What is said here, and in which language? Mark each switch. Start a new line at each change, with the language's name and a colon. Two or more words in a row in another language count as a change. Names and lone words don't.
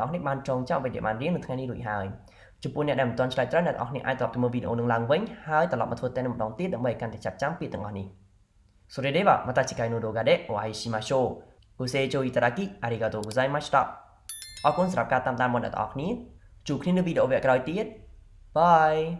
Khmer: អស់គ្នាបានចងចាំអ្វីដែលបានរៀននៅថ្ងៃនេះរួចហើយចំពោះអ្នកដែលមិនទាន់ឆ្លើយត្រូវអ្នកទាំងអស់គ្នាអាចត្រឡប់ទៅមើលវីដេអូនឹងឡើងវិញហើយត្រឡប់មកធ្វើតេស្តម្ដងទៀតដើម្បីឲ្យកាន់តែចាប់ចាំពាក្យទាំងអស់នេះ
Japanese: それではまた次回の動画でお会いしましょうご清聴いただきありがとうございました
Khmer: អរគុណសម្រាប់ការតាមដានមកអ្នកទាំងអស់គ្នាជួបគ្នានៅវីដេអូវគ្គក្រោយទៀតបាយ